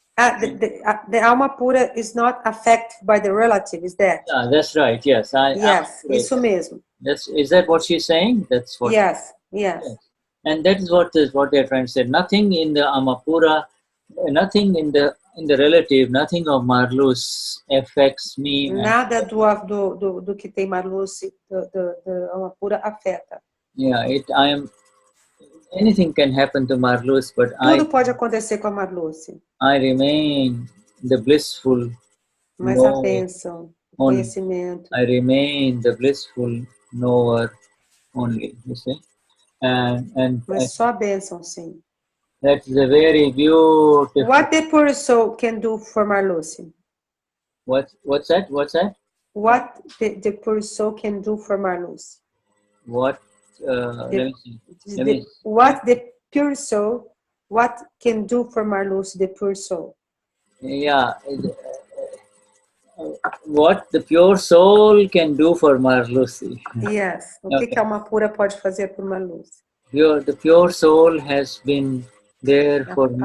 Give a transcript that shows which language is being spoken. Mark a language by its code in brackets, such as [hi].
[en] The Alma Pura is not affected by the relative, is that? Yeah, that's right, yes. Yes, [pt] isso mesmo. [en] Is that what she's saying? That's what. Yes. And that is what they're trying to say. Nothing in the Alma Pura, nothing in the relative, nothing of Marluce affects me. [pt] Nada do que tem Marluce, do Alma Pura afeta. [en] Yeah, anything can happen to Marluce, but [pt] Tudo pode acontecer com a Marluce. [en] I remain the blissful. [pt] Mas a bênção, o conhecimento. [en] I remain the blissful knower only. You see. [pt] Mas só a bênção, sim. [en] That's a very beautiful. What the pure soul can do for Marluce? What's that? What the pure soul can do for Marluce? What? Let me see. What the pure soul? What can do for Marluce? The pure soul. Yeah. What the pure soul can do for Marluce. Yes. [pt] O que a alma pura pode fazer por Marluce? [en] The pure soul has been there for me.